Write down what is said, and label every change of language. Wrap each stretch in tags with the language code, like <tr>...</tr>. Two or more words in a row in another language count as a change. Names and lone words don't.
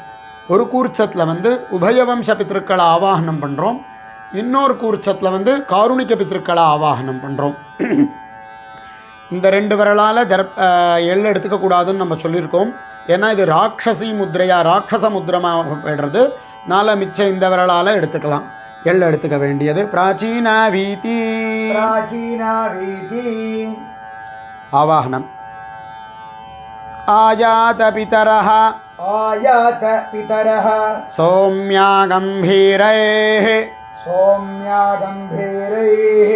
<ta>ஒரு கூர்ச்சத்தில் வந்து உபயவம்ச பித்திருக்களை ஆவாகனம் பண்ணுறோம், இன்னொரு கூர்ச்சத்தில் வந்து காருணிக பித்திருக்களை ஆவாகனம் பண்ணுறோம். இந்த 2 விரலால் எள்ளு எடுத்துக்கக்கூடாதுன்னு நம்ம சொல்லியிருக்கோம். ஏன்னா இது ராட்சசி முத்திரையாக ராட்சச முத்திரமாக போய்டுறது. மிச்சம் இந்த விரலால் எடுத்துக்கலாம். எள்ளு எடுத்துக்க வேண்டியது.</ta> <sa>प्राचीना वीति प्राचीना वीति ஆவாகனம். आयात पितरः आयात पितरः सौम्या गम्भीरैः सौम्या गम्भीरैः</sa>